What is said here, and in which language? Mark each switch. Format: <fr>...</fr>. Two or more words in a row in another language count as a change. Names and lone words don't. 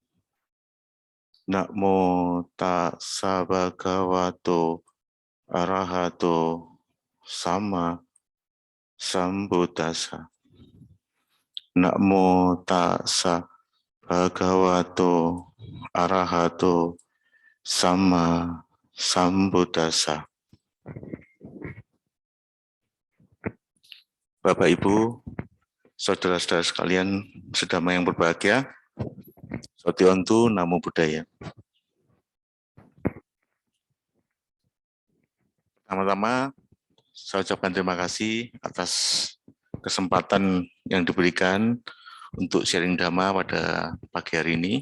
<pi>Namo tassa bhagavato arahato sama sambuddhassa. Namo tassa bhagavato arahato sama sambuddhassa.</pi> <id>Bapak Ibu, saudara-saudara sekalian, sedama yang berbahagia,</id> <pi>Sotiontu Namo Buddhaya.</pi> <id>Pertama-tama, saya ucapkan terima kasih atas kesempatan yang diberikan untuk sharing Dhamma pada pagi hari ini.</id>